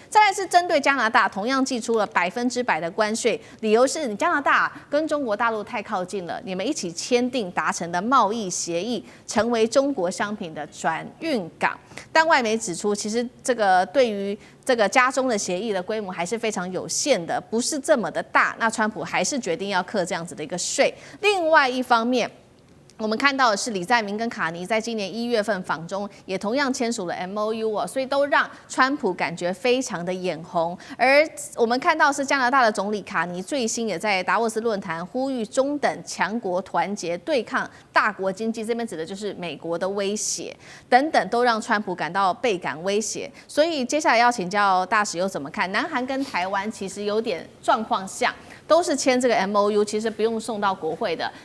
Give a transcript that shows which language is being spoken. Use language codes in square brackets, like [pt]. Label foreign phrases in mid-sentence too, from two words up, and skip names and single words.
[zh] 再來是針對加拿大，同樣祭出了100%的關稅，理由是你加拿大跟中國大陸太靠近了，你們一起簽訂達成的貿易協議，成為中國商品的轉運港。但外媒指出，其實這個對於這個加中的協議的規模還是非常有限的，不是這麼的大。那川普還是決定要課這樣子的一個稅。另外一方面，我們看到的是李在明跟卡尼在今年1月份訪中也同樣簽署了 MOU 哦，所以都讓川普感覺非常的眼紅。而我們看到是加拿大的總理卡尼最新也在達沃斯論壇呼籲中等強國團結對抗大國經濟，這邊指的就是美國的威脅等等，都讓川普感到倍感威脅。所以接下來要請教大使又怎麼看？南韓跟台灣其實有點狀況像。都是簽這個 MOU， 其實不用送到國會的。